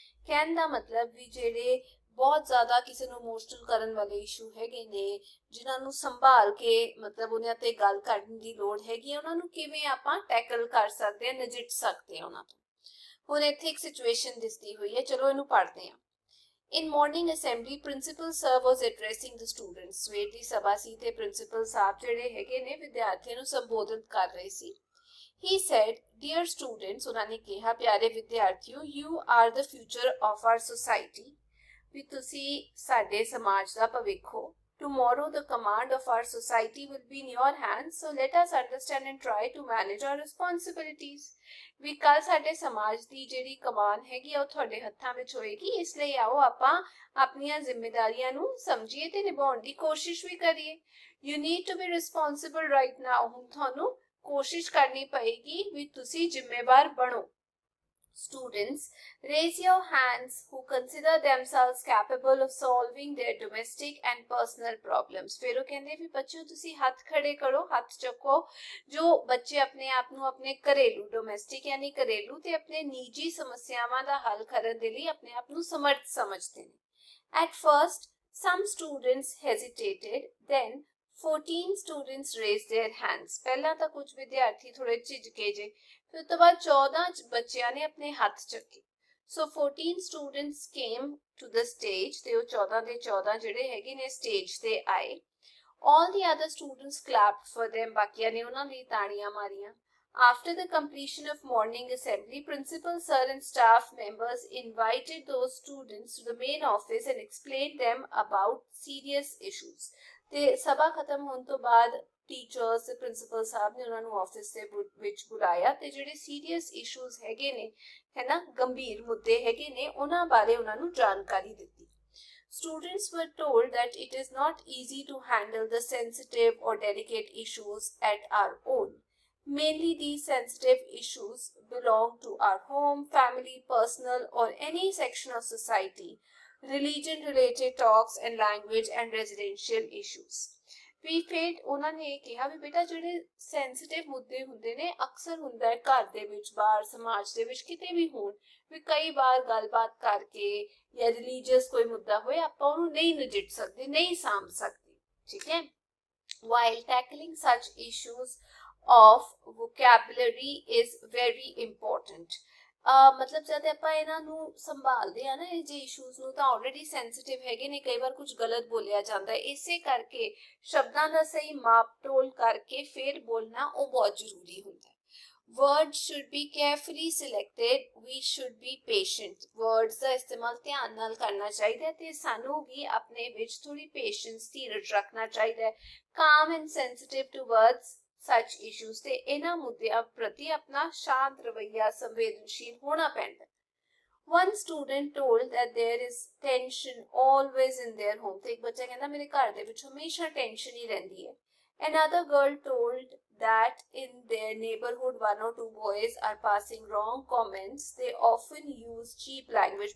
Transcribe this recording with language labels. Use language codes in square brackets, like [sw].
[pa] ਕਹਿਣ ਦਾ ਮਤਲਬ ਵੀ ਜਿਹੜੇ [hi] बहुत ज़्यादा किसी [pa] ਨੂੰ ਇਮੋਸ਼ਨਲ ਕਰਨ ਵਾਲੇ ਇਸ਼ੂ ਹੈਗੇ ਨੇ ਜਿਨ੍ਹਾਂ ਨੂੰ ਸੰਭਾਲ ਕੇ ਮਤਲਬ ਉਹਨਾਂ ਤੇ ਗੱਲ ਕਰਨ ਦੀ ਲੋੜ ਹੈਗੀ ਹੈ, ਉਹਨਾਂ ਨੂੰ ਕਿਵੇਂ ਆਪਾਂ ਟੈਕਲ ਕਰ ਸਕਦੇ ਹਾਂ, ਨਜਿੱਠ ਸਕਦੇ ਹਾਂ ਉਹਨਾਂ ਤੋਂ। ਹੁਣ ਇੱਥੇ ਇੱਕ ਸਿਚੁਏਸ਼ਨ ਦਿਸਦੀ ਹੋਈ ਹੈ, ਚਲੋ ਇਹਨੂੰ ਪੜ੍ਹਦੇ ਹਾਂ। [en] In morning assembly, principal sir was addressing the students. [pa] ਸਵੇਰ ਦੀ ਸਭਾ ਸੀ ਤੇ ਪ੍ਰਿੰਸੀਪਲ ਸਾਹਿਬ ਜਿਹੜੇ ਹੈਗੇ ਨੇ ਵਿਦਿਆਰਥੀਆਂ ਨੂੰ ਸੰਬੋਧਿਤ ਕਰ ਰਹੇ ਸੀ। [en] He said, dear students, [pa] ਉਹਨਾਂ ਨੇ ਕਿਹਾ ਪਿਆਰੇ ਵਿਦਿਆਰਥੀਓ, [en] you are the future of our society. [pa] ਵੀ ਤੁਸੀਂ ਸਾਡੇ ਸਮਾਜ ਦਾ ਭਵਿੱਖ ਹੋ। [en] Tomorrow the command of our society will be in your hands, so let us understand and try to manage our responsibilities. [pa] ਵੀ ਕੱਲ ਸਾਡੇ ਸਮਾਜ ਦੀ ਜਿਹੜੀ ਕਮਾਨ ਹੈਗੀ ਉਹ ਤੁਹਾਡੇ ਹੱਥਾਂ ਵਿੱਚ ਹੋਏਗੀ, ਇਸ ਲਈ ਆਓ ਆਪਾਂ ਆਪਣੀਆਂ ਜ਼ਿੰਮੇਵਾਰੀਆਂ ਨੂੰ ਸਮਝੀਏ ਤੇ ਨਿਭਾਉਣ ਦੀ ਕੋਸ਼ਿਸ਼ ਵੀ ਕਰੀਏ। [en] You need to be responsible right now. [pa] ਹੁਣ ਤੁਹਾਨੂੰ ਕੋਸ਼ਿਸ਼ ਕਰਨੀ ਪਏਗੀ ਵੀ ਤੁਸੀਂ ਜ਼ਿੰਮੇਵਾਰ ਬਣੋ। [en] Students, raise your hands who consider themselves capable of solving their domestic and personal problems. [pa] ਫਿਰ ਉਹ ਕਹਿੰਦੇ ਵੀ ਬੱਚਿਓ ਤੁਸੀਂ ਹੱਥ ਖੜੇ ਕਰੋ, ਹੱਥ ਚੱਕੋ ਜੋ ਬੱਚੇ ਆਪਣੇ ਆਪ ਨੂੰ ਆਪਣੇ ਘਰੇਲੂ ਡੋਮੈਸਟਿਕ ਯਾਨੀ ਘਰੇਲੂ ਤੇ ਆਪਣੇ ਨਿੱਜੀ ਸਮੱਸਿਆਵਾਂ ਦਾ ਹੱਲ ਕਰਨ ਦੇ ਲਈ ਆਪਣੇ ਆਪ ਨੂੰ ਸਮਰਥ ਸਮਝਦੇ ਨੇ। [en] At first, some students hesitated, then 14 students raised their hands. [pa] ਪਹਿਲਾਂ ਤਾਂ ਕੁਝ ਵਿਦਿਆਰਥੀ ਥੋੜੇ ਝਿਜਕੇ ਜੇ, ਫਿਰ ਉਸ ਤੋਂ ਬਾਅਦ 14 ਬੱਚਿਆਂ ਨੇ ਆਪਣੇ ਹੱਥ ਚੱਕੇ। [en] So 14 students came to the stage [pa] ਤੇ ਉਹ 14 ਦੇ 14 ਜਿਹੜੇ ਹੈਗੇ ਨੇ ਸਟੇਜ ਤੇ ਆਏ। [en] All the other students clapped for them. [pa] ਬਾਕੀਆਂ ਨੇ ਉਹਨਾਂ ਲਈ ਤਾੜੀਆਂ ਮਾਰੀਆਂ। [en] After the completion of morning assembly, principal sir and staff members invited those students to the main office and explained them about serious issues. [pa] ਤੇ ਸਭਾ ਖਤਮ ਹੋਣ ਤੋਂ ਬਾਅਦ ਟੀਚਰਸ ਤੇ ਪ੍ਰਿੰਸੀਪਲ ਸਾਹਿਬ ਨੇ ਉਹਨਾਂ ਨੂੰ ਆਫਿਸ ਦੇ ਵਿੱਚ ਬੁਲਾਇਆ ਤੇ ਜਿਹੜੇ ਸੀਰੀਅਸ ਇਸ਼ੂਜ਼ ਹੈਗੇ ਨੇ ਹੈਨਾ, ਗੰਭੀਰ ਮੁੱਦੇ ਹੈਗੇ ਨੇ, ਉਹਨਾਂ ਬਾਰੇ ਉਹਨਾਂ ਨੂੰ ਜਾਣਕਾਰੀ ਦਿੱਤੀ। [en] Students were told that it is not easy to handle the sensitive or delicate issues at our own. Mainly these sensitive issues belong to our home, family, personal or any section of society, religion-related talks and language and residential issues. [pa] ਵੀ ਫਿਰ ਉਹਨਾਂ ਨੇ ਇਹ ਕਿਹਾ ਵੀ ਬੇਟਾ ਜਿਹੜੇ sensitive ਮੁੱਦੇ ਹੁੰਦੇ ਨੇ ਅਕਸਰ ਹੁੰਦਾ ਹੈ ਘਰ ਦੇ ਵਿੱਚ, ਬਾਹਰ ਸਮਾਜ ਦੇ ਵਿੱਚ ਕਿਤੇ ਵੀ ਹੋਣ, ਵੀ ਕਈ ਵਾਰ ਗੱਲਬਾਤ ਕਰਕੇ ਜਾਂ ਰਿਲੀਜੀਅਸ ਕੋਈ ਮੁੱਦਾ ਹੋਏ ਆਪਾਂ ਉਹਨੂੰ ਨਹੀਂ ਨਜਿੱਠ ਸਕਦੇ, ਨਹੀਂ ਸਾਂਭ ਸਕਦੇ, ਠੀਕ ਹੈ। [en] While tackling such issues of vocabulary is very important. [pa] ਮਤਲਬ ਜਦ ਆਪਾਂ ਇਹਨਾਂ ਨੂੰ ਸੰਭਾਲਦੇ ਆ ਨਾ ਇਹ ਜੇ ਇਸ਼ੂਜ਼ ਨੂੰ ਤਾਂ ਆਲਰੇਡੀ ਸੈਂਸਿਟਿਵ ਹੈਗੇ ਨੇ, ਕਈ ਵਾਰ ਕੁਝ ਗਲਤ ਬੋਲਿਆ ਜਾਂਦਾ ਹੈ, ਇਸੇ ਕਰਕੇ ਸ਼ਬਦਾਂ ਦਾ ਸਹੀ ਮਾਪ ਤੋਲ ਕਰਕੇ ਫਿਰ ਬੋਲਣਾ ਉਹ ਬਹੁਤ ਜ਼ਰੂਰੀ ਹੁੰਦਾ ਹੈ। [en] Words should be carefully selected. We should be patient. [pa] Words ਦਾ ਇਸਤੇਮਾਲ ਧਿਆਨ ਨਾਲ ਕਰਨਾ ਚਾਹੀਦਾ ਤੇ ਸਾਨੂੰ ਵੀ ਆਪਣੇ ਵਿੱਚ ਥੋੜੀ ਪੇਸ਼ੈਂਸ ਧੀਰਜ ਰੱਖਣਾ ਚਾਹੀਦਾ ਹੈ। [en] Calm and sensitive towards such issues [pa] ਤੇ ਇਹਨਾਂ ਮੁੱਦਿਆਂ ਪ੍ਰਤੀ ਆਪਣਾ ਸ਼ਾਂਤ ਰਵੱਈਆ ਸੰਵੇਦਨਸ਼ੀਲ ਹੋਣਾ ਪੈਂਦਾ। [en] One student told that there is tension always in their home. [pa] ਤੇ ਇੱਕ ਬੱਚਾ ਕਹਿੰਦਾ ਮੇਰੇ ਘਰ ਦੇ ਵਿੱਚ ਹਮੇਸ਼ਾ ਟੈਨਸ਼ਨ ਹੀ ਰਹਿੰਦੀ ਹੈ। [en] Another girl told that in their neighborhood one or two boys are passing wrong comments. They often use cheap language.